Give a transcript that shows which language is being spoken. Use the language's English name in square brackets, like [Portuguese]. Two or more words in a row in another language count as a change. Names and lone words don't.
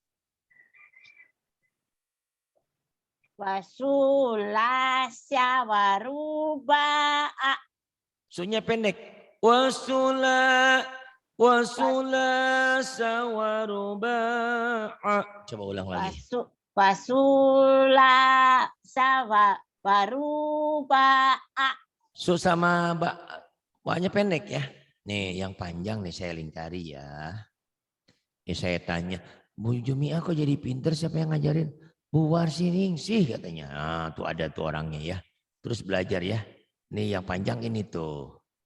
[Arabic] وثلاث ورباع [Indonesian] Sunya pendek. [Arabic] وثلاث ورباع. [Indonesian] Coba ulang lagi. [Arabic] وثلاث ورباع [Indonesian] Su sama ba'nya pendek ya. Nih yang panjang nih saya lingkari ya. Ini saya tanya, Bu Jumiah kok jadi pinter, siapa yang ngajarin? Bu Warsining sih katanya. Nah, tuh ada tuh orangnya ya. Terus belajar ya. Nih yang panjang ini tuh.